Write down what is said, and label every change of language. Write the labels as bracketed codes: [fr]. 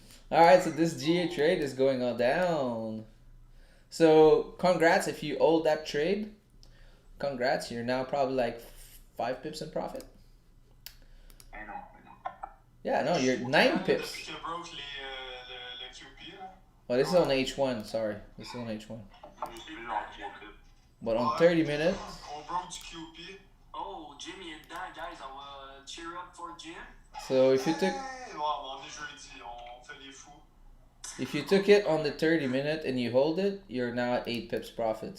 [en] Alright, so this GA trade is going on down. So, congrats if you hold that trade. Congrats, you're now probably like 5 pips in profit. [fr] Eh non, mais non. [en] Yeah, no, you're 9 pips. [fr] Depuis qu'il broke le QP, là. [en] Well, this is on H1, sorry. This is on H1. [fr] Je suis genre 3 clips. [en] But on 30 minutes, [fr] On broke du QP. Oh, Jimmy est dedans, guys. On va cheer up for Jim. [en] so if you took [fr] Ouais, on est jeudi, on fait les fous. [en] if you took it on the 30 minute and you hold it, you're now at 8 pips profit.